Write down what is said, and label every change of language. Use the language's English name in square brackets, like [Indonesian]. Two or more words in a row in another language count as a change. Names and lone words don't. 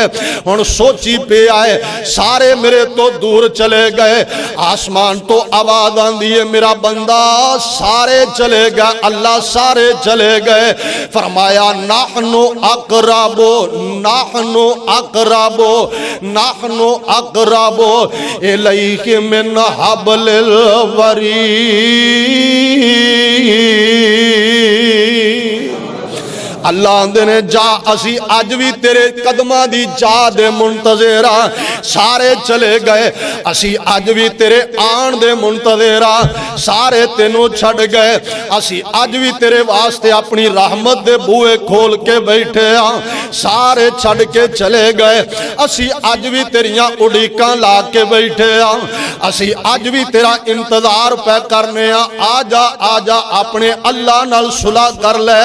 [Punjabi] ہن سوچی پیا ہے سارے میرے توں دور چلے گئے، آسمان توں آواز آندی ہے میرا بندہ سارے چلے گئے، اللہ سارے چلے گئے. [Arabic] فرمایا نحن أقرب، نحن أقرب، نحن أقرب إليه من حبل الوريد. [Punjabi] اللہ آندے نے جا اسیں اج وی تیرے قدماں دی جا دے منتظر آں، سارے چلے گئے, اسیں اج وی تیرے آن دے منتظر آں، سارے تینوں چھڈ گئے، اسیں اج وی تیرے واسطے اپنی رحمت دے بوہے کھول کے بیٹھے آں، سارے چھڈ کے چلے گئے، اسیں اج وی تیریاں اڈیکاں لا کے بیٹھے آں، اسیں اج وی تیرا انتظار پے کرنے آں جا اپنے اللہ نال صلح کر لے.